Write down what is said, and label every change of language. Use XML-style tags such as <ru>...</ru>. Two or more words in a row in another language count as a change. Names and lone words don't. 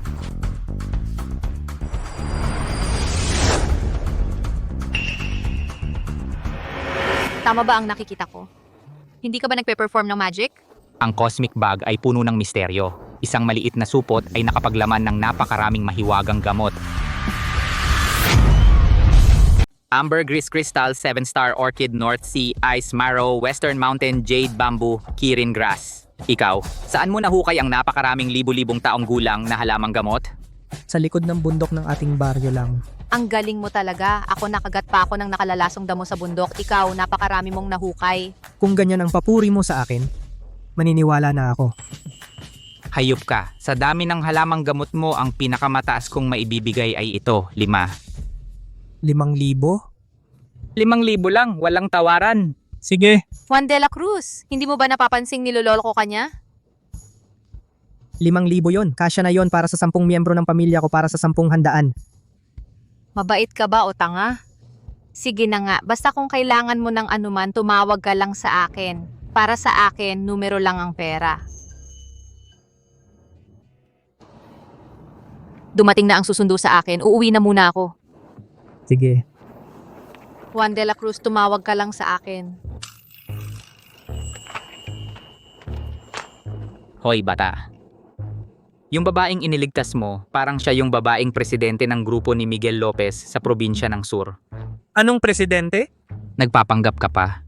<tl>Tama ba ang nakikita ko? Hindi ka ba nagpe-perform ng magic? Ang cosmic bag ay puno ng misteryo. Isang maliit na supot ay nakapaglaman ng napakaraming mahiwagang gamot.</tl> <en>Amber Gris Crystal, 7-star Orchid, North Sea, Ice Marrow, Western Mountain, Jade Bamboo, Kirin Grass.</en> <tl>Ikaw, saan mo nahukay ang napakaraming libu-libong taong gulang na halamang gamot? Sa likod ng bundok ng ating baryo lang. Ang galing mo talaga. Ako nakagat pa ako ng nakalalasong damo sa bundok. Ikaw, napakarami mong nahukay. Kung ganyan ang papuri mo sa akin, maniniwala na ako. Hayop ka. Sa dami ng halamang gamot mo, ang pinakamataas kong maibibigay ay ito, 5. 5,000? 5,000 lang, walang tawaran. Sige. Juan de la Cruz, hindi mo ba napapansing niloloko ka niya? 5,000 yon. Kasya na yon para sa 10 miyembro ng pamilya ko para sa 10 handaan. Mabait ka ba o tanga? Sige na nga, basta kung kailangan mo ng anuman, tumawag ka lang sa akin. Para sa akin, numero lang ang pera. Dumating na ang susundo sa akin, uuwi na muna ako. Sige. Juan de la Cruz, tumawag ka lang sa akin. Hoy bata. Yung babaeng iniligtas mo, parang siya yung babaeng presidente ng grupo ni Miguel Lopez sa probinsya ng Sur. Anong presidente? Nagpapanggap ka pa.</tl>